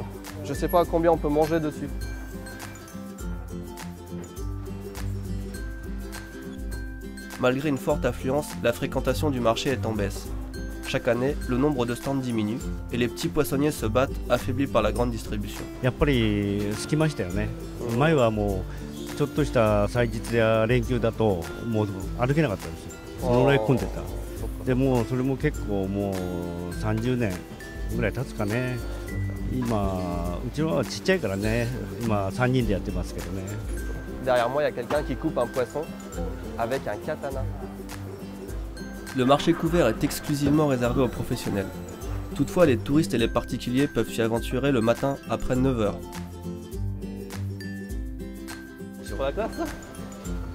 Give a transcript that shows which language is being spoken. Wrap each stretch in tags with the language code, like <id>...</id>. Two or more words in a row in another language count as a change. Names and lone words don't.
<fr>Je sais pas combien on peut manger dessus. Malgré une forte affluence, la fréquentation du marché est en baisse. Chaque année, le nombre de stands diminue et les petits poissonniers se battent, affaiblis par la grande distribution.</fr> <ja>やっぱりつきましたよね。前はもうちょっとした祭日や連休だともう歩けなかったんですよ。そのぐらい混んでた。でもうそれも結構もう30年ぐらい経つかね。今うちはちっちゃいからね。今3人でやってますけどね。</ja> <fr>Derrière moi, il y a quelqu'un qui coupe un poisson avec un katana. Le marché couvert est exclusivement réservé aux professionnels. Toutefois, les touristes et les particuliers peuvent s'y aventurer le matin après 9 h. C'est pour la classe ça?</fr>